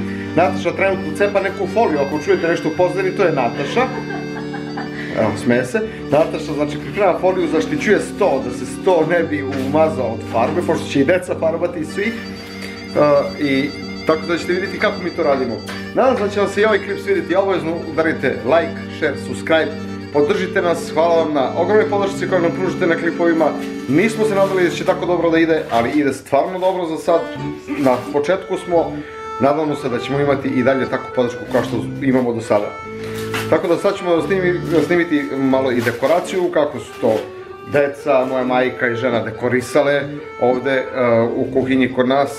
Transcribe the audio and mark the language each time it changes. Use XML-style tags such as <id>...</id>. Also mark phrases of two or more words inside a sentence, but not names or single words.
<sr>Nataša trenutno cepa neku foliju, ako čujete nešto u pozadini, to je Nataša. Evo, smeje se. Nataša, znači, priprema foliju, zaštićuje sto, da se sto ne bi umazao od farbe, pošto će i deca farbati i svi. I tako da ćete vidjeti kako mi to radimo. Nadam se da će vam se i ovaj klip svidjeti. Obavezno udarite</sr> <en>like, share, subscribe.</en> <sr>Podržite nas, hvala vam na ogromnoj podršci koju nam pružite na klipovima. Nismo se nadali da će tako dobro da ide, ali ide stvarno dobro za sad. Na početku smo, nadamo se da ćemo imati i dalje takvu podršku kao što imamo do sada. Tako da sad ćemo snimiti malo i dekoraciju, kako su to deca, moja majka i žena dekorisale ovde u kuhinji kod nas.</sr>